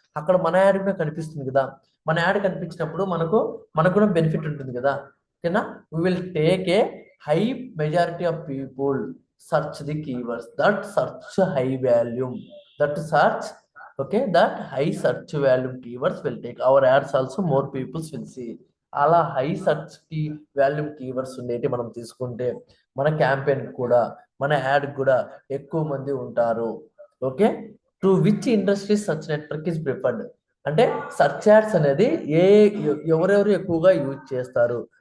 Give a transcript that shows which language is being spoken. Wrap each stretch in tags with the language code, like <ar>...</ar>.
<te>అక్కడ మన యాడ్ కూడా కనిపిస్తుంది కదా. మన యాడ్ కనిపించినప్పుడు మనకు కూడా బెనిఫిట్ ఉంటుంది కదా.</te> <en>ఓకేనా, we will take a high majority of people search the keywords that search high volume, that search, okay, that high search volume keywords will take our ads also, more people will see.</en> <te>అలా high search కి volume keywords ఉండేటి మనం తీసుకుంటే మన campaign కూడా, మన add కూడా ఎక్కువ మంది ఉంటారు. Okay.</te> <en>To which industry search network is preferred?</en> <te>అంటే సర్చ్ యాడ్స్ అనేది ఎవరెవరు ఎక్కువగా యూజ్ చేస్తారు?</te>